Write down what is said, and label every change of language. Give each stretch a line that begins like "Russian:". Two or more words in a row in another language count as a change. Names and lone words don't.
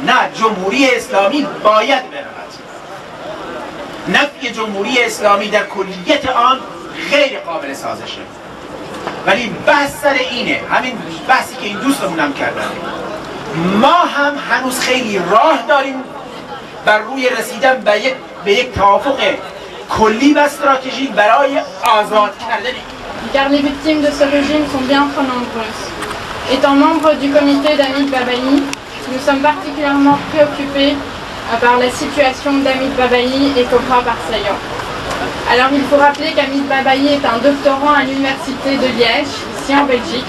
Persian: نه، جمهوری اسلامی باید برود. نفی جمهوری اسلامی در کلیت آن غیر قابل سازشه، ولی بحث سر اینه، همین بحثی که این دوستمون هم کردن. ما هم هنوز خیلی راه داریم بر روی رسیدن به یک توافق کلی و استراتژیک برای آزاد کردن.
French: Car les victimes de ce régime sont bien trop nombreuses. Étant membre du comité d'Hamid Babaï, nous sommes particulièrement préoccupés par la situation d'Hamid Babaï et Cobra Barsayan. Alors il faut rappeler qu'Hamid Babaï est un doctorant à l'université de Liège, ici en Belgique.